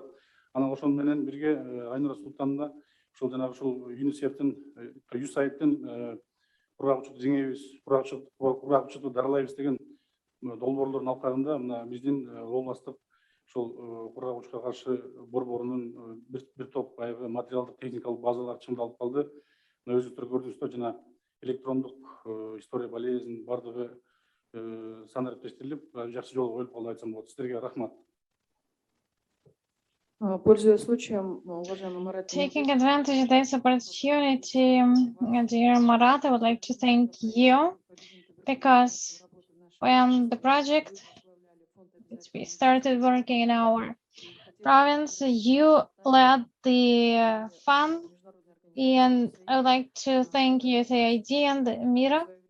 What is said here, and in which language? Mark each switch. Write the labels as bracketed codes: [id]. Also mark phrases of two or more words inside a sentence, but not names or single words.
[ky] Анан ошол менен бирге Айнура Султановна ушул жанагы ушул ЮНИСЕФтин, USAIDтин курагычтык жеңебиз, курагычтыкты дарылайбыз деген долбоорлордун алкагында мына биздин областтык ошол курагычка каршы борборунун бир топ баягы материалдык техникалык базалар чыңдалып калды. Мына өзүңүздөр көрдүңүздөр жана электрондук [ru] история болезнь [ky] бардыгы санариптештирилип, жакшы жолго коюлуп калды айтсам болот. Сиздерге рахмат. [ru] Пользуясь случаем, уважаемый Марат. [en] Taking advantage of this opportunity, dear Marat, I would like to thank you because when the project we started working in our province, you led the fund, and I would like to thank USAID and Mira